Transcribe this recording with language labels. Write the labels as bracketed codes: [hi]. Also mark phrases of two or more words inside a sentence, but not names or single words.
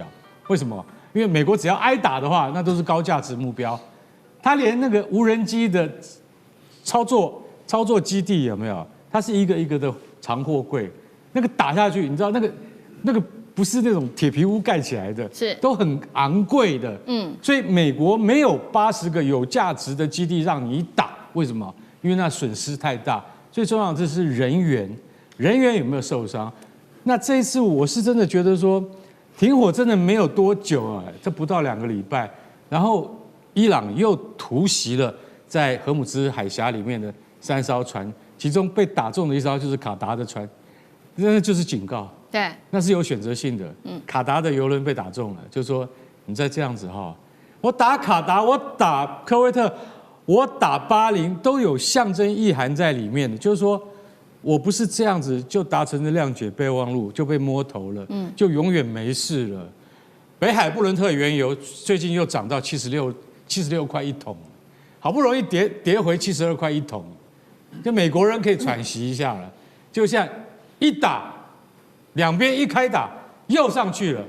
[zh] 為什麼？因為美國只要挨打的話，那都是高價值目標。他連那個無人機的操作基地有沒有？它是一個一個的長貨櫃，那個打下去，你知道那個不是那種鐵皮屋蓋起來的，是都很昂貴的。所以美國沒有80個有價值的基地讓你打，為什麼？因為那損失太大。最重要的是人員有沒有受傷？那這一次我是真的覺得說，停火真的沒有多久啊，這不到2個禮拜，然後伊朗又突襲了在荷姆茲海峽裡面的3艘船，其中被打中的一艘就是卡達的船，那就是警告。對，那是有選擇性的。卡達的油輪被打中了，就是說你再這樣子哈，我打卡達，我打科威特，我打巴林，都有象徵意涵在裡面的，就是說我不是這樣子就達成了諒解備忘錄，就被摸頭了，就永遠沒事了。北海布倫特原油最近又漲到76塊一桶，好不容易跌回72塊一桶，就美國人可以喘息一下了。就像一打，兩邊一開打，又上去了。